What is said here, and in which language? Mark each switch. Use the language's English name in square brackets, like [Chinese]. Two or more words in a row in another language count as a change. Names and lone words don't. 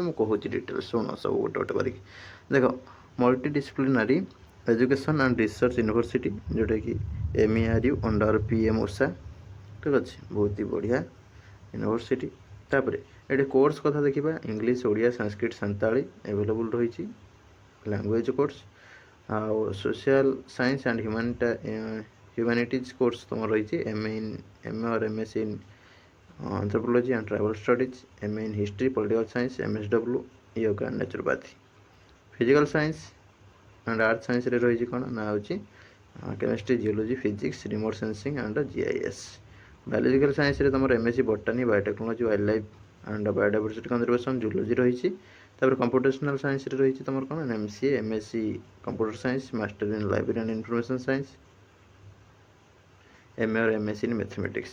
[Odia] ମୁଁ କହୁଛି ଡିଟେଲ୍ସ, ଶୁଣ ସବୁ ଗୋଟେ ଗୋଟେ କରିକି। ଦେଖ, ମଲ୍ଟି ଡିସିପ୍ଲିନାରୀ ଏଜୁକେସନ୍ ଆଣ୍ଡ ରିସର୍ଚ୍ଚ ୟୁନିଭର୍ସିଟି, ଯେଉଁଟାକି MERU ଅଣ୍ଡର PM ଉଷା, ଠିକ୍ ଅଛି। ବହୁତ ହି ବଢ଼ିଆ ୟୁନିଭର୍ସିଟି। ତାପରେ ଏଠି କୋର୍ସ କଥା ଦେଖିବା, ଇଂଲିଶ, ଓଡ଼ିଆ, ସାଂସ୍କ୍ରିଟ, ସାନ୍ତାଳୀ ଆଭେଲେବୁଲ୍ ରହିଛି [English] language course. ଆଉ social science and humanities course [Odia] ତୁମର ରହିଛି [English] MA or MSc in anthropology and tribal studies, MA in history, political science, MSW yoga and naturopathy। physical science and earth science [Odia] ରହିଛି କ'ଣ ନା ହେଉଛି [English] chemistry, geology, physics, remote sensing and GIS. biological science ତୁମର MSc botany, biotechnology, wildlife and biodiversity conservation, zoology ରହିଛି। ତାପରେ computational science [Odia] ରହିଛି ତୁମର କ'ଣ [English] MCA, MSc computer science, master in library and information science, MA or MSc in ମ୍ୟାଥମେଟିକ୍ସ।